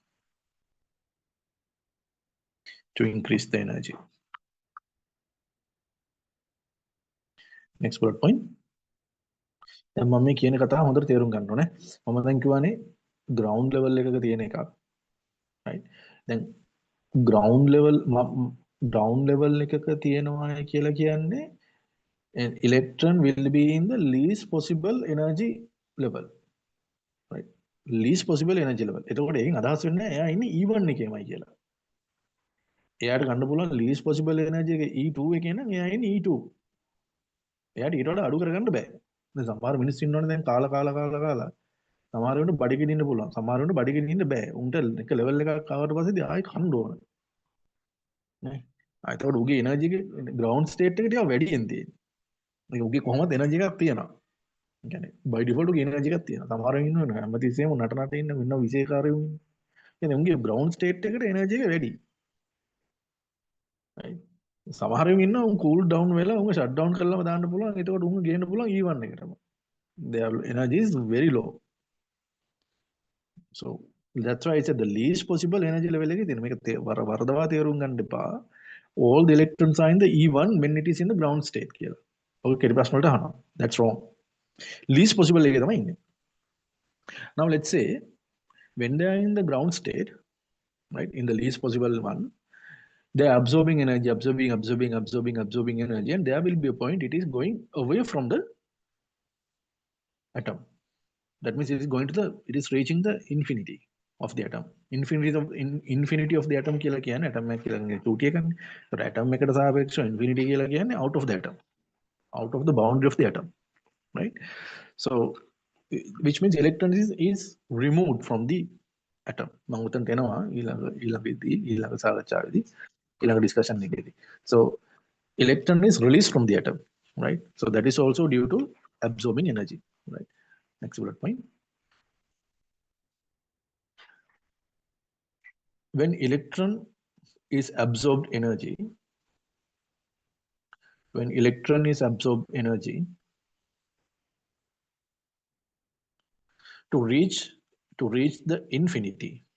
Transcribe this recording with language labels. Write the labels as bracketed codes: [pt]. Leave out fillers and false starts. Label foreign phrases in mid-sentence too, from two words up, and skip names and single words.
[en] Next bullet point. [si] දැන් මම මේ කියන කතාව හොඳට තේරුම් ගන්න ඕනේ. මම දැන් කියවනේ [en] ground level [si] එකක තියෙන එකක්. right? [en] දැන් ground level [si] එකක තියෙනවා කියලා කියන්නේ [en] electron will be in the least possible energy level. right? least possible energy level. [si] එතකොට ඒකෙන් අදහස් වෙන්නේ එයා ඉන්නේ E1 එකේමයි කියලා. එයාට ගන්න පුළුවන් [en] least possible energy [si] එක E2 එකේ නම් එයා ඉන්නේ E2. එයාට ඊට වඩා අඩු කරගන්න බෑ. දැන් සමහර මිනිස්සු ඉන්නවනේ දැන් කාලා සමහර වෙලාවට බඩගිනින්න ඉන්න පුළුවන්. සමහර වෙලාවට බඩගිනින්න ඉන්න බෑ. උන්ට එක ලෙවල් එකක් ආවට පස්සේදී ආයෙ කන්න ඕන. නේ. ඒතකොට උගේ එනර්ජි එක [en] ground state [si] එක ටිකක් වැඩියෙන් තියෙන්නේ. ඒක උගේ කොහොමද එනර්ජි එකක් තියෙනවා. ඒ කියන්නේ [en] by default [si] උගේ එනර්ජි එකක් තියෙනවා. සමහර වෙලාවට ඉන්නවනේ හැමතිස්සෙම නට ඉන්න විශේෂකාරයෝ ඉන්නේ. කියන්නේ උගේ [en] ground state [si] එකට එනර්ජි එක වැඩි. [en] right? [si] සමහර වෙලාවට ඉන්නවා උන් [en] cool down [si] වෙලා උන් [en] shut down [si] කරලාම දාන්න පුළුවන්. ඒතකොට උන් ගේන්න පුළුවන් E1 එකටම. [en] Their energy is very low. So that's why I said the least possible energy level [si] එකේ තියෙන මේක වරදවා තේරුම් ගන්න එපා. [en] All the electrons are in the E1 when it is in the ground state කියලා. [si] ඔය කෙටි ප්‍රශ්න වලට අහනවා. [en] That's wrong. Least possible [si] එකේ තමයි ඉන්නේ. [en] Now let's say when they are in the ground state, right, in the least possible one, they are absorbing energy, absorbing energy, and there will be a point it is going away from the atom. That means it is reaching the infinity of the atom. Infinity of the atom [si] කියලා කියන්නේ atom එක කියලා කියන්නේ චූටි එකනේ. [en] ඒතර atom [si] එකට සාපේක්ෂව [en] infinity [si] කියලා කියන්නේ [en] out of the atom. Out of the boundary of the atom. Right? So which means electron is removed from the atom. [si] මම උතන් දෙනවා ඊළඟ සාකච්ඡාවේදී ඊළඟ discussion එකේදී. [en] So electron is released from the atom. Right? So that is also due to absorbing energy. Right? Next bullet point. When electron is absorbed energy, to reach the infinity